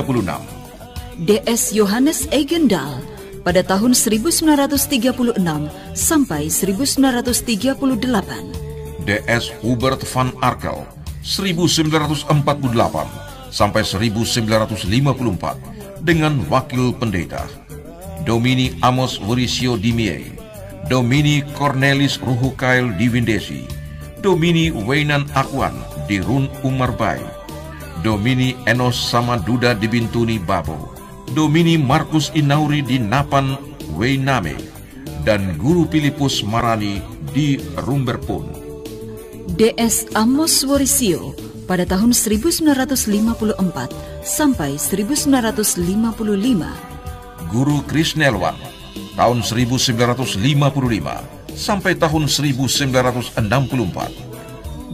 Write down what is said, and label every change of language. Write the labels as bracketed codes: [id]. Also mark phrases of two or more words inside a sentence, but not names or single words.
[id] DS Johannes Eigendal pada tahun 1936 sampai 1938. DS Hubert van Arkel 1948 sampai 1954 dengan wakil pendeta Domini Amos Mauricio Dimie, Domini Cornelis Ruhukail Diwindesi, Domini Weinan Akwan di Run Umarbai, Domini Enos Samaduda di Bintuni Babo, Domini Markus Inauri di Napan Weiname, dan Guru Filipus Marani di Rumberpun. DS Amos Warisio pada tahun 1954 sampai 1955. Guru Krisnelwan tahun 1955 sampai tahun 1964.